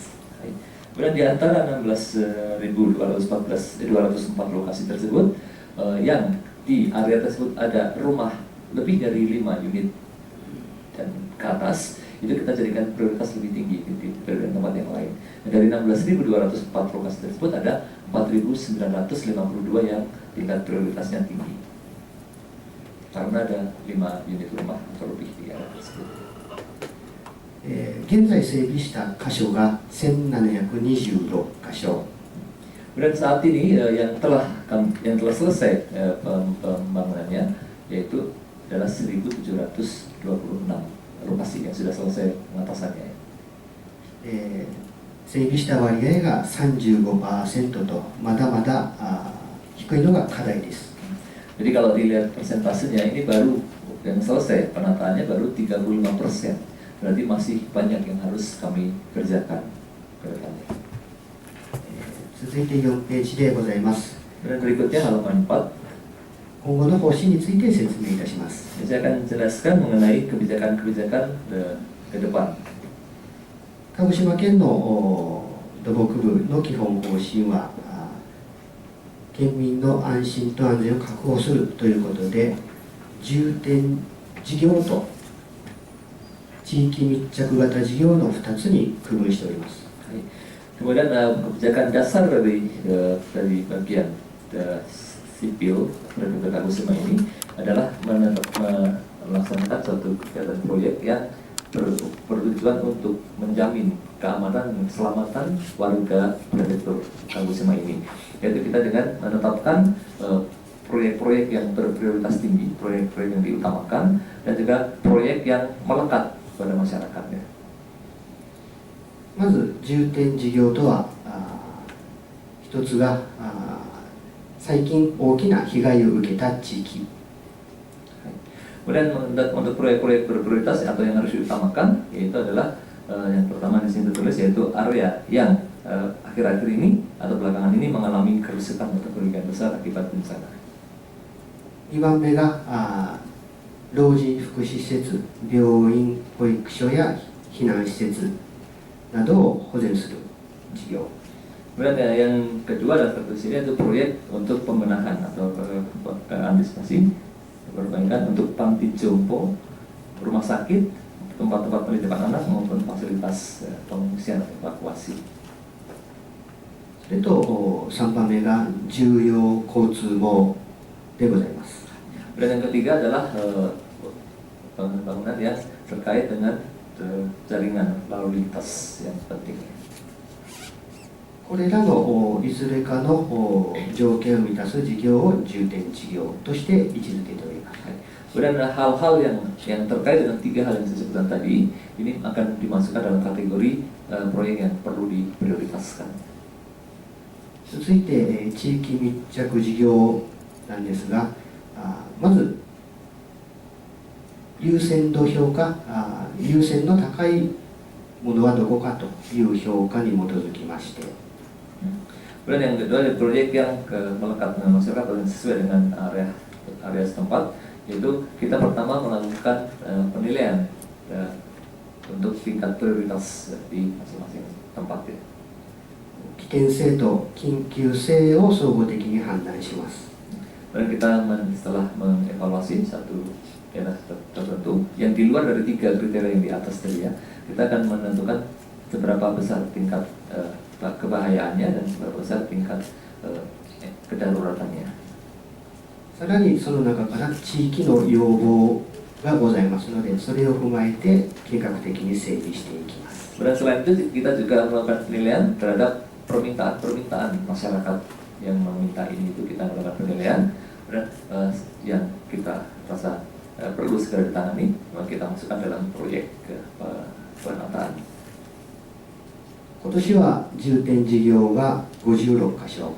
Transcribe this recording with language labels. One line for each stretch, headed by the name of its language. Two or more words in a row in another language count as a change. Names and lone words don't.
Indonesian: Kemudian di antara 16.204 lokasi tersebut, yang di area tersebut ada rumah lebih dari 5 unit dan ke atas, itu kita jadikan prioritas lebih tinggi dibandingkan tempat yang lain. Dan dari 16.204 lokasi tersebut ada 4.952 yang tingkat prioritasnya tinggi, karena ada 5 unit rumah atau lebih di area tersebut.
Japanese: 現在整備した箇所が1,726箇所。
Indonesian: Kemudian saat ini yang telah selesai pembangunannya yaitu adalah 1.726 lokasi yang sudah selesai pengatasannya.
Japanese: 整備した割合が 35% とまだまだ低いのが課題です。
Indonesian: Jadi kalau dilihat persentasenya ini baru yang selesai penataannya baru 35%. Berarti masih banyak yang harus kami kerjakan ke depannya.
Japanese: 続いて4ページでございます。
Indonesian: Dan berikutnya halaman 4.
Japanese: 今後の方針について説明いたします。
Indonesian: Saya akan jelaskan mengenai kebijakan-kebijakan ke depan.
Japanese: 鹿児島県の土木部の基本方針は、県民の安心と安全を確保するということで、重点事業と地域密着型事業の2つに区分しております。
Indonesian: Kemudian kebijakan dasar dari bagian sipil Prefektur Kagoshima ini adalah melaksanakan suatu kegiatan proyek yang bertujuan untuk menjamin keamanan dan keselamatan warga Prefektur Kagoshima ini, yaitu kita dengan menetapkan proyek-proyek yang berprioritas tinggi, proyek-proyek yang diutamakan, dan juga proyek yang melekat pada masyarakatnya.
Japanese: まず重点事業とは一つが最近大きな被害を受けた地域
Indonesian: Kemudian untuk proyek-proyek berprioritas atau yang harus diutamakan, yaitu adalah yang pertama di sini tertulis, yaitu area yang akhir-akhir ini atau belakangan ini mengalami kerusakan atau kerugian besar akibat bencana.
Japanese: 2 番目が老人福祉施設、病院、保育所や避難施設などを保全する事業。
Indonesian: Kemudian yang kedua dan tertulis ini itu proyek untuk pembenahan atau antisipasi perbaikan untuk panti jompo, rumah sakit, tempat-tempat penitipan anak maupun fasilitas pengungsian evakuasi.
Japanese: それと3番目が重要交通網でございます。
Indonesian: Dan yang ketiga adalah bangunan yang terkait dengan jaringan lalu lintas yang penting.
Japanese: これらのいずれかの条件を満たす事業を重点事業として位置づけております。
Indonesian: Kemudian hal-hal yang terkait dengan tiga hal yang saya sebutkan tadi ini akan dimasukkan dalam kategori proyek yang perlu diprioritaskan.
Japanese: 続いて地域密着事業なんですが、まず優先度評価、優先の高いものはどこかという評価に基づきまして、
Indonesian: Kemudian yang kedua ada proyek yang melekat dengan masyarakat dan sesuai dengan area setempat, yaitu kita pertama melakukan penilaian untuk tingkat prioritas di masing-masing tempat ya.
Japanese: 危険性と緊急性を総合的に判断します。
Indonesian: Dan kita setelah mengevaluasi satu daerah tertentu yang di luar dari tiga kriteria yang di atas tadi ya, kita akan menentukan seberapa besar tingkat kebahayaannya dan seberapa besar tingkat kedaruratannya.
Japanese: さらにその中から地域の要望がございますので、それを踏まえて計画的に整備していきます。
Indonesian: Dan selain itu kita juga melakukan penilaian terhadap permintaan masyarakat yang meminta ini, itu kita melakukan penilaian dan yang kita rasa perlu segera ditangani, maka kita masukkan dalam proyek penataan.
Japanese: 今年は重点事業が56カ所。